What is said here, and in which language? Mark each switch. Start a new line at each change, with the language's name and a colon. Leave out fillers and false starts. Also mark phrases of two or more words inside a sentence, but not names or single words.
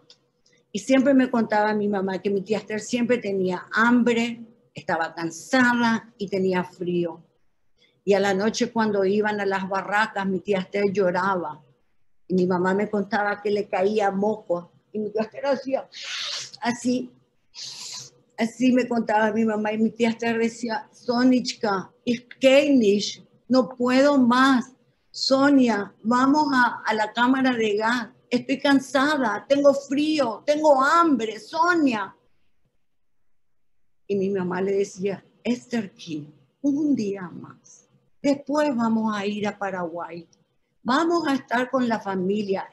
Spanish: Y siempre me contaba mi mamá que mi tía Esther siempre tenía hambre, estaba cansada y tenía frío. Y a la noche cuando iban a las barracas, mi tía Esther lloraba. Y mi mamá me contaba que le caía moco. Y mi tía Esther hacía así. Así me contaba mi mamá. Y mi tía Esther decía,
German: Sonichka, ich kann nicht,
Spanish: no puedo más. Sonia, vamos a la cámara de gas. Estoy cansada, tengo frío, tengo hambre, Sonia. Y mi mamá le decía, Esther King, un día más. Después vamos a ir a Paraguay. Vamos a estar con la familia.